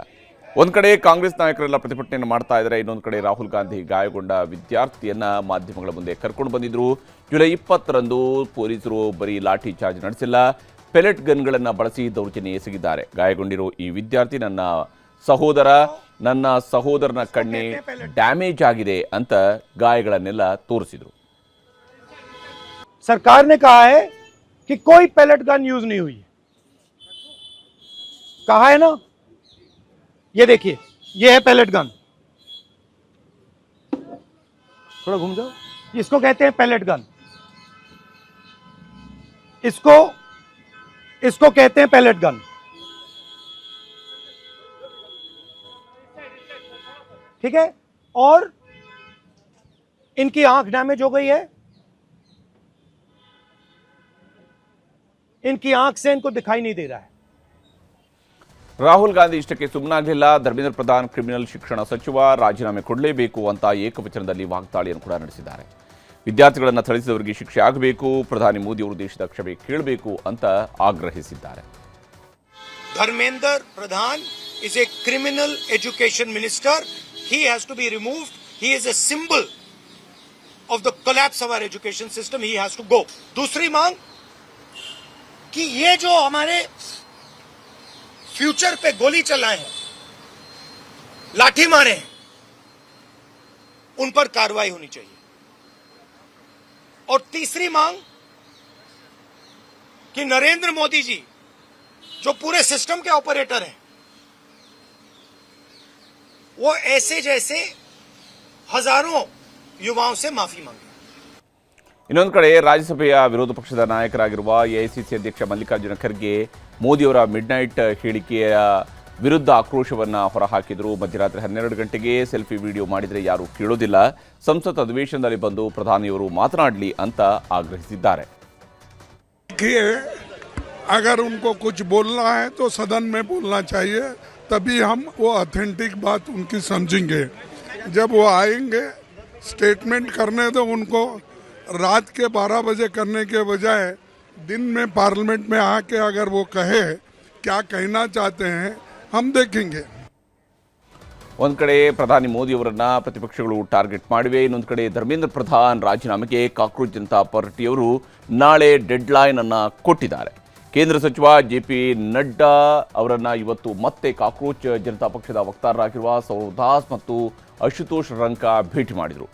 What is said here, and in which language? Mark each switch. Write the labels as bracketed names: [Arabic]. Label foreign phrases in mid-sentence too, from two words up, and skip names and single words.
[Kannada] ಒಂದು ಕಡೆ ಕಾಂಗ್ರೆಸ್ ನಾಯಕರೆಲ್ಲ ಪ್ರತಿಭಟನೆಯನ್ನು ಮಾಡ್ತಾ ಇದ್ದಾರೆ, ಇನ್ನೊಂದು ಕಡೆ ರಾಹುಲ್ ಗಾಂಧಿ ಗಾಯಗೊಂಡ ವಿದ್ಯಾರ್ಥಿಯನ್ನ ಮಾಧ್ಯಮಗಳ ಮುಂದೆ ಕರ್ಕೊಂಡು ಬಂದಿದ್ರು. ಜುಲೈ 20ರಂದು ಪೊಲೀಸರು ಬರೀ ಲಾಠಿ ಚಾರ್ಜ್ ನಡೆಸಿಲ್ಲ, ಪೆಲೆಟ್ ಗನ್ಗಳನ್ನು ಬಳಸಿ ದೌರ್ಜನ್ಯ ಎಸಗಿದ್ದಾರೆ. ಗಾಯಗೊಂಡಿರೋ ಈ ವಿದ್ಯಾರ್ಥಿ ನನ್ನ ಸಹೋದರನ ಕಣ್ಣೆ ಡ್ಯಾಮೇಜ್ ಆಗಿದೆ ಅಂತ ಗಾಯಗಳನ್ನೆಲ್ಲ ತೋರಿಸಿದ್ರು. [Hindi] सरकार ने कहा है कि कोई [English] pellet gun [Hindi] यूज नहीं हुई, कहा है ना। ये देखिए, ये है [English] pellet gun, [Hindi] थोड़ा घूम जाओ। इसको कहते हैं [English] pellet gun, [Hindi] इसको कहते हैं [English] pellet gun. [Hindi] ठीक है, और इनकी आंख डैमेज हो गई है, इनकी आंख से इनको दिखाई नहीं दे रहा है. [Kannada] ರಾಹುಲ್ ಗಾಂಧಿ ಇಷ್ಟಕ್ಕೆ ಸುಮ್ಮನಾಗಲಿಲ್ಲ. ಧರ್ಮೇಂದ್ರ ಪ್ರಧಾನ್ ಕ್ರಿಮಿನಲ್ ಶಿಕ್ಷಣ ಸಚಿವ, ರಾಜೀನಾಮೆ ಕೊಡಲೇಬೇಕು ಅಂತ ಏಕವಚನದಲ್ಲಿ ವಾಗ್ದಾಳಿಯನ್ನು ಕೂಡ ನಡೆಸಿದ್ದಾರೆ. ವಿದ್ಯಾರ್ಥಿಗಳನ್ನು ಥಳಿಸಿದವರಿಗೆ ಶಿಕ್ಷೆ ಆಗಬೇಕು, ಪ್ರಧಾನಿ ಮೋದಿ ಅವರು ದೇಶದ ಕ್ಷಮೆ ಕೇಳಬೇಕು ಅಂತ ಆಗ್ರಹಿಸಿದ್ದಾರೆ. [English] ಧರ್ಮೇಂದ್ರ ಪ್ರಧಾನ್ is a criminal education minister. He has to be removed. He is a symbol of the collapse of our education system. He has to go. [Hindi] दूसरी मांग कि ये जो हमारे फ्यूचर पे गोली चलाए हैं, लाठी मारे हैं, उन पर कार्रवाई होनी चाहिए. और तीसरी मांग कि नरेंद्र मोदी जी जो पूरे सिस्टम के ऑपरेटर हैं, वो ऐसे जैसे हजारों युवाओं से माफी मांगे. [Kannada] ಇನ್ನೊಂದು ಕಡೆ ರಾಜ್ಯಸಭೆಯ ವಿರೋಧ ಪಕ್ಷದ ನಾಯಕರಾಗಿರುವ ಎಐಸಿಸಿ ಅಧ್ಯಕ್ಷ ಮಲ್ಲಿಕಾರ್ಜುನ ಖರ್ಗೆ ಮೋದಿಯವರ ಮಿಡ್ನೈಟ್ ಹೇಳಿಕೆಯ ವಿರುದ್ಧ ಆಕ್ರೋಶವನ್ನು ಹೊರಹಾಕಿದರು. ಮಧ್ಯರಾತ್ರಿ 12 ಗಂಟೆಗೆ [English] selfie video [Kannada] ಮಾಡಿದರೆ ಯಾರೂ ಕೇಳೋದಿಲ್ಲ, ಸಂಸತ್ ಅಧಿವೇಶನದಲ್ಲಿ ಬಂದು ಪ್ರಧಾನಿಯವರು ಮಾತನಾಡಲಿ ಅಂತ ಆಗ್ರಹಿಸಿದ್ದಾರೆ. [Hindi] अगर उनको कुछ बोलना है तो सदन में बोलना चाहिए, तभी हम वो ऑथेंटिक बात उनकी समझेंगे. जब वो आएंगे स्टेटमेंट करने दो उनको. रात के 12 बजे करने के बजाय दिन में पार्लियामेंट में आके अगर वो कहे क्या कहना चाहते हैं हम देखेंगे. [Kannada] ಒಂದು ಕಡೆ ಪ್ರಧಾನಿ ಮೋದಿಯವರನ್ನ ಪ್ರತಿಪಕ್ಷಗಳು ಟಾರ್ಗೆಟ್ ಮಾಡಿವೆ, ಇನ್ನೊಂದು ಕಡೆ ಧರ್ಮೇಂದ್ರ ಪ್ರಧಾನ್ ರಾಜೀನಾಮೆಗೆ ಕಾಕ್ರೋಚ್ ಜನತಾ ಪಾರ್ಟಿಯವರು ನಾಳೆ [English] dead line [Kannada] ಅನ್ನು ಕೊಟ್ಟಿದ್ದಾರೆ. ಕೇಂದ್ರ ಸಚಿವ ಜೆಪಿ ನಡ್ಡಾ ಅವರನ್ನ ಇವತ್ತು ಮತ್ತೆ ಕಾಕ್ರೋಚ್ ಜನತಾ ಪಕ್ಷದ ವಕ್ತಾರರಾಗಿರುವ ಸೌರವ್ ದಾಸ್ ಮತ್ತು ಅಶುತೋಷ್ ರಂಕಾ ಭೇಟಿ ಮಾಡಿದರು.